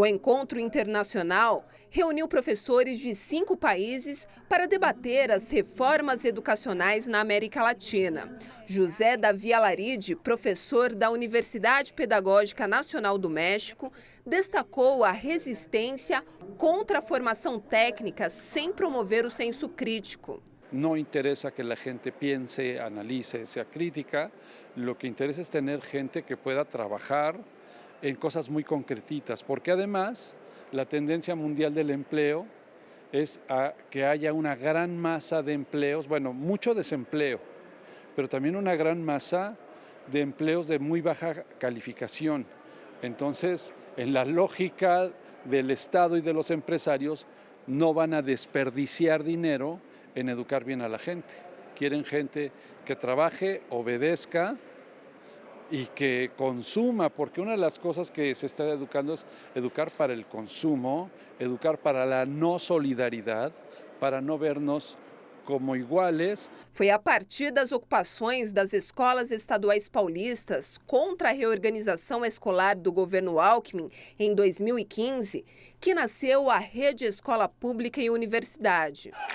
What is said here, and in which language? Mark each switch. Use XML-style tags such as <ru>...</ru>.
<pt>O encontro internacional reuniu professores de 5 países para debater as reformas educacionais na América Latina. José Davi Alaride, professor da Universidade Pedagógica Nacional do México, destacou a resistência contra a formação técnica sem promover o senso crítico.</pt> <es>No interesa que la gente piense, analice, sea crítica, lo que interesa es tener gente que pueda trabajar en cosas muy concretitas, porque además la tendencia mundial del empleo es a que haya una gran masa de empleos, bueno, mucho desempleo, pero también una gran masa de empleos de muy baja calificación. Entonces, en la lógica del Estado y de los empresarios, no van a desperdiciar dinero en educar bien a la gente. Quieren gente que trabaje, obedezca y que consuma, porque una de las cosas que se está educando es educar para el consumo, educar para la no solidaridad, para no vernos como iguales.</es> <pt>Foi a partir das ocupações das escolas estaduais paulistas contra a reorganização escolar do governo Alckmin em 2015 que nasceu a Rede Escola Pública e Universidade.</pt>